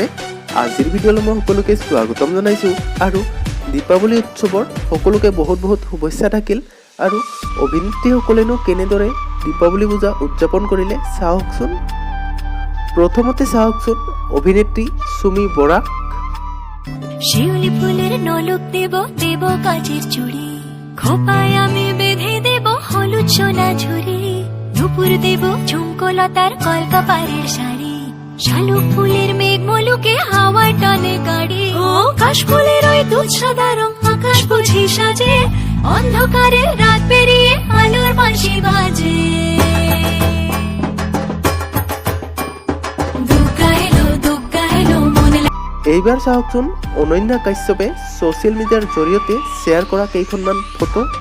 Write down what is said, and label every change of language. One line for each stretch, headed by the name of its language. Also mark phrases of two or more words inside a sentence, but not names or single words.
Assamese: আজিৰ ভিডিঅ'লৈ মই সকলোকে স্বাগতম জনাইছোঁ আৰু দীপাৱলী উৎসৱৰ সকলোকে বহুত বহুত শুভেচ্ছা থাকিল। আৰু অভিনেত্ৰীসকলেনো কেনেদৰে দীপাৱলী পূজা উদযাপন কৰিলে চাওকচোন। প্ৰথমতে চাওকচোন অভিনেত্ৰী চুমি বৰাক।
Bangla: শিউলি ফুলের নলক দেব দেব কাচের চুড়ি, খোপায় আমি বেঁধে দেব হলুদ সোনা ঝুড়ি, দুপুর দেব ঝুমকোলতার কলকাপাড়ের শাড়ি, শালুক ফুলের মেঘ মলুকে হাওয়ার টানে গাড়ি, ও কাশ ফুলের ওই দুধ সাদা রং আকাশ বুঝি সাজে, অন্ধকারে রাত পেরিয়ে আলোর বাঁশি বাজে।
Assamese: এইবাৰ চাওকচোন অনন্যা কাশ্যপে ছ'চিয়েল মিডিয়াৰ জৰিয়তে শ্বেয়াৰ কৰা কেইখনমান ফটো।